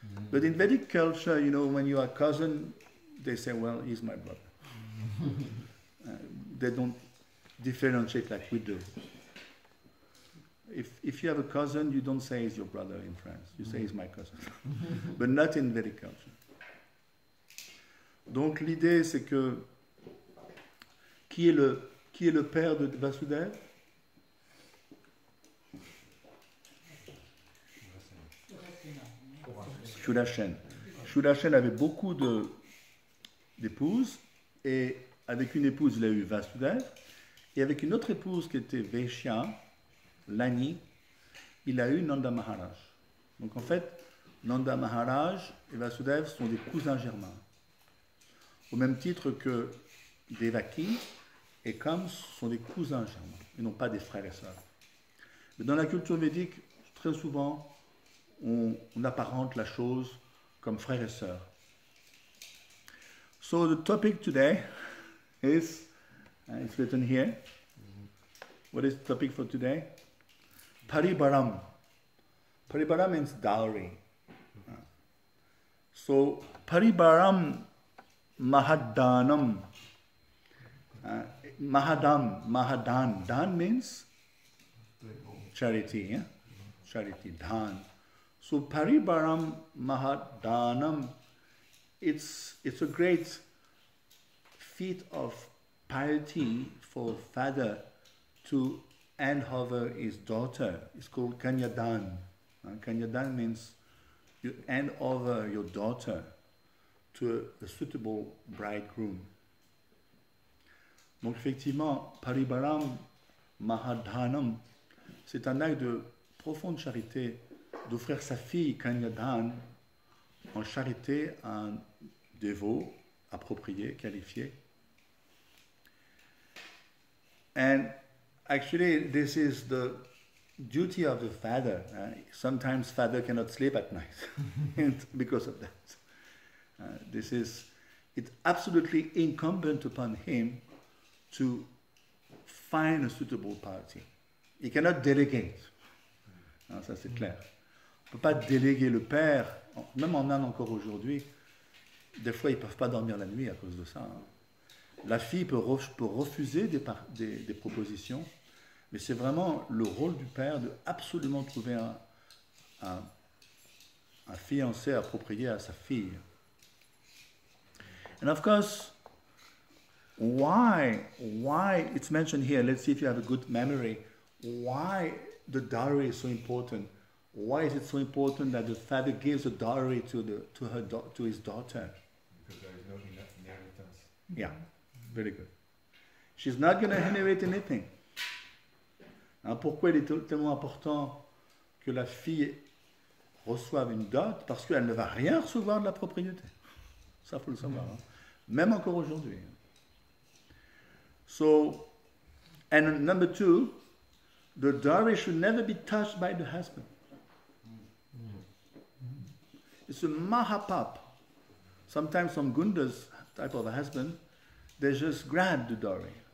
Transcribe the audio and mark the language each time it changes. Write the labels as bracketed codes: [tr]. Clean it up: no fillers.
[en] But in Vedic culture, you know, when you are cousin, they say, well, he's my brother. They don't differentiate like we do. If you have a cousin, you don't say he's your brother in France. You say he's my cousin. But not in Vedic culture. [fr] Donc l'idée, c'est que qui est le père de Vasudeva? Shurasen. Shurasen avait beaucoup d'épouses, et avec une épouse, il a eu Vasudeva, et avec une autre épouse qui était Vaishya, Lani, il a eu Nanda Maharaj. Donc en fait, Nanda Maharaj et Vasudeva sont des cousins germains. Au même titre que Devaki et Kamsa sont des cousins germains, et non pas des frères et sœurs. Mais dans la culture védique, très souvent, on apparente la chose comme frères et sœurs. [en] So the topic today is, it's written here. What is the topic for today? Paribaram. Paribaram means dowry. So Paribaram Mahadanam. Mahadan. Dan means charity. Yeah? Charity, Dan. So Paribaram Mahadanam, it's a great feat of piety for father to hand over his daughter. It's called Kanyadan. Kanyadan means you hand over your daughter to a suitable bridegroom. [fr] Donc effectivement, Paribaram Mahadhanam, c'est un acte de profonde charité d'offrir sa fille Kanyadan en charité à un dévot approprié, qualifié. [en] And actually, this is the duty of the father. Sometimes father cannot sleep at night because of that. It's absolutely incumbent upon him to find a suitable party. He cannot delegate. [fr] Ça c'est clair. On ne peut pas déléguer le père, même en Inde encore aujourd'hui, des fois ils ne peuvent pas dormir la nuit à cause de ça. La fille peut refuser des propositions, mais c'est vraiment le rôle du père de absolument trouver un fiancé approprié à sa fille. [en] And of course, why it's mentioned here, let's see if you have a good memory, why the dowry is so important. Why is it so important that the father gives a dowry to his daughter? Because there is no inheritance. Yeah, very good. She's not going to inherit anything. [fr] Pourquoi il est tellement important que la fille reçoive une dot? Parce qu'elle ne va rien recevoir de la propriété. Ça, il faut le savoir. Même encore aujourd'hui. [en] So, and number 2, the dowry should never be touched by the husband. It's a mahapap. Sometimes some gundas type of a husband, they just grab the dowry.